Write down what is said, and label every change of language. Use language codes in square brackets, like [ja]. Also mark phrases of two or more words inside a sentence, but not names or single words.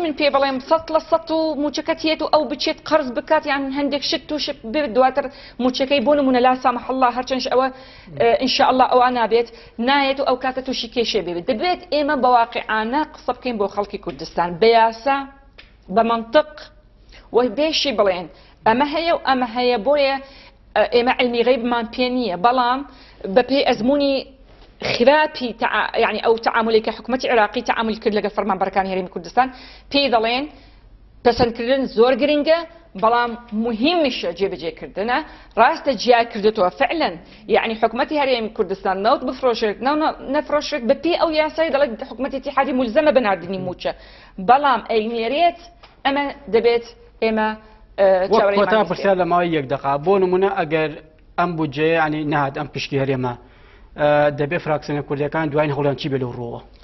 [ckb] من پێ بڵێم 100% و موچەکەت هێت و ئەو بچێت قەرز بکات یان هەندێک شت توش بێت دواتر موچەکەی بۆ نمونە [ar] لا سامحەڵڵا [ckb] هەرچەنش ئەوە ئینشاءالله ئەوە نابێت نایێت و ئەو کاتە تووشی کێشێ بێت دەبێت ئێمە بە واقعانە قسە بکەین بۆ خەڵکی کوردستان بە یاسا بە منطق و بێشی بڵێن ئەمە هەیە و ئەمە هەیە بۆیە ئێمە علمی غەیبمان پێ نییە بەڵام بە پێی ئەزمموی خراپی يعني او تعاملي كحكومه عراقي تعامل كرد لەگەڵ فەرمانبەرەکانی هەرێمی کوردستان پێی دەڵێن پەسەندکردن زۆر گرنگە بەڵام مهمیشە جێبەجێکردنە ڕاستە جیا کردوتەوە فعلا يعني حکوومەتی هەرێمی کوردستان نەوت بفرۆشێت نەفرۆشێت بە پێی ئەو یاسای دەڵێت حکوومەتی ئیتیحادی مولزەمە بەناردنی موچە بەڵام ئەینێرێت ئەمە دەبێت ئێمە کۆتا پرسیار لە ماوەی 1 دقیقە بۆ نمونە ئەگەر ئەم بودجێ ینی نهات ئەم پشکی هەرێمە دەبێت فراکسیۆنە کوردیەکان دوای هەوڵیان چی بێت لەو ڕۆوە